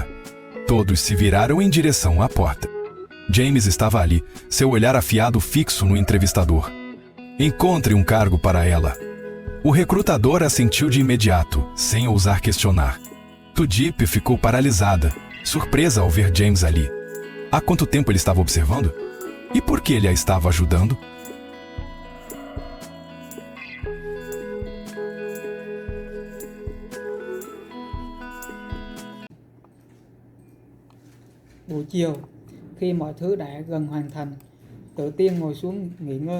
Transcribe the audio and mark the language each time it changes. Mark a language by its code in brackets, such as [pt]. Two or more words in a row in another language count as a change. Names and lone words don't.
[pt] Todos se viraram em direção à porta. James estava ali, seu olhar afiado fixo no entrevistador. Encontre um cargo para ela. O recrutador assentiu de imediato, sem ousar questionar. Tudip ficou paralisada, surpresa ao ver James ali. Há quanto tempo ele estava observando? E por que ele a estava ajudando? [vi] Buổi chiều, khi mọi thứ đã gần hoàn thành, Tử Tiên ngồi xuống nghỉ ngơi.